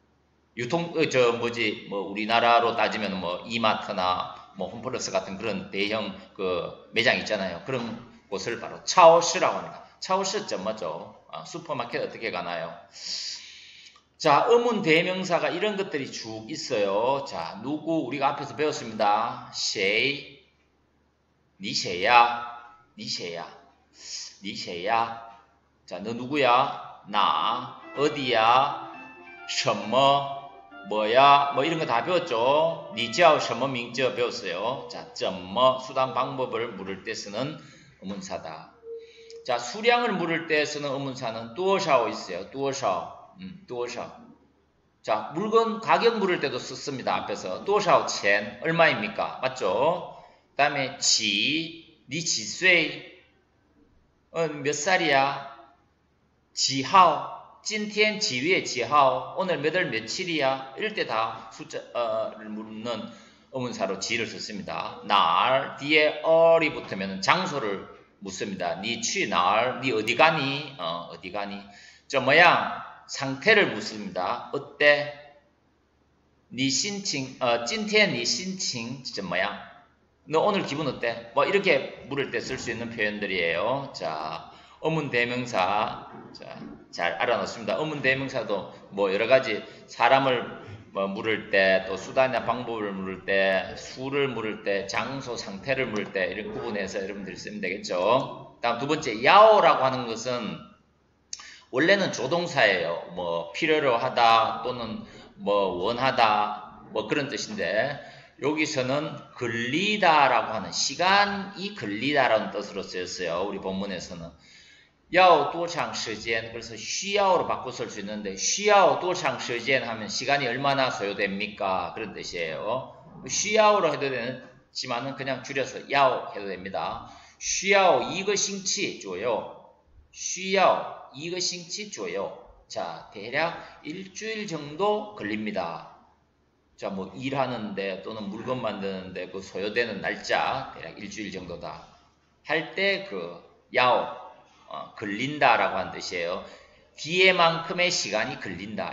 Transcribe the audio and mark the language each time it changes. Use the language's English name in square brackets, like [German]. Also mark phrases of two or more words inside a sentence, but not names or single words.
[Korean] 우리나라로 따지면 뭐 이마트나 뭐 홈플러스 같은 그런 대형 그 매장 있잖아요. 그런 곳을 바로 차오시라고 합니다. 차오시 뭐죠? 슈퍼마켓 어떻게 가나요? 자, 의문 대명사가 이런 것들이 쭉 있어요. 자, 누구 우리가 앞에서 배웠습니다. [Chinese] 谁, 你谁呀? 你谁呀? 你谁呀? [Korean] 자, 너 누구야? 나. 어디야? [Chinese] 什么? [Korean] 뭐야? 뭐 이런 거 다 배웠죠? [Chinese] 你叫什么名字 [Korean] 배웠어요. 자, 怎么 수단 방법을 물을 때 쓰는 의문사다. 자, 수량을 물을 때 쓰는 의문사는 多少 있어요. 多少. 多少. 자, 물건 가격 물을 때도 썼습니다. 앞에서 [Chinese] 多少钱 [Korean] 얼마입니까? 맞죠? 그 다음에 지, [Chinese] 你几岁? [Korean] 몇 살이야? [Chinese] 几号? 今天几月几号? [Korean] 오늘 몇 월 며칠이야? 이럴 때 다 숫자를 묻는 의문사로 지를 썼습니다. 날 뒤에 얼이 붙으면 장소를 묻습니다. [Chinese] 你去哪, [Korean] 니 어디 가니? 어디 가니? [Chinese] 怎么样? [Korean] 상태를 묻습니다. 어때? [Chinese] 你心情，今天你心情怎么样? [Korean] 너 오늘 기분 어때? 뭐 이렇게 물을 때 쓸 수 있는 표현들이에요. 자, 의문 대명사. 자, 잘 알아놓습니다. 의문 대명사도 뭐 여러 가지 사람을 물을 때, 또 수단이나 방법을 물을 때, 수를 물을 때, 장소, 상태를 물을 때 이렇게 구분해서 여러분들이 쓰면 되겠죠. 다음 두 번째, 야오라고 하는 것은 원래는 조동사예요. 뭐 필요로 하다 또는 뭐 원하다 뭐 그런 뜻인데 여기서는 걸리다라고 하는 시간이 걸리다라는 뜻으로 쓰였어요. 우리 본문에서는 [Chinese] 要多长时间 [Korean] 그래서 需要 로 바꿔 쓸 수 있는데 [Chinese] 需要多长时间 [Korean] 하면 시간이 얼마나 소요됩니까? 그런 뜻이에요. 需要 로 해도 되지만은 그냥 줄여서 要 해도 됩니다. [Chinese] 需要一个星期左右需要一个星期左右 [Korean] 자, 대략 일주일 정도 걸립니다. 자, 뭐 일하는데 또는 물건 만드는데 그 소요되는 날짜 대략 일주일 정도다. 할 때 그 야오 걸린다라고 하는 뜻이에요. 뒤에만큼의 시간이 걸린다.